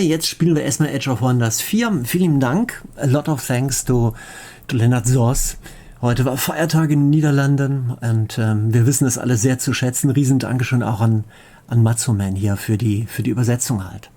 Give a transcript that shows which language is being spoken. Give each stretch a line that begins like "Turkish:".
German: Jetzt spielen wir erstmal Age of Wonders 4. Vielen Dank.
English: A lot of thanks to Lennart Soers.
German: Heute war Feiertag in den Niederlanden und wir wissen es alle sehr zu schätzen. Riesen Dankeschön auch an Matsuman hier für die Übersetzung halt.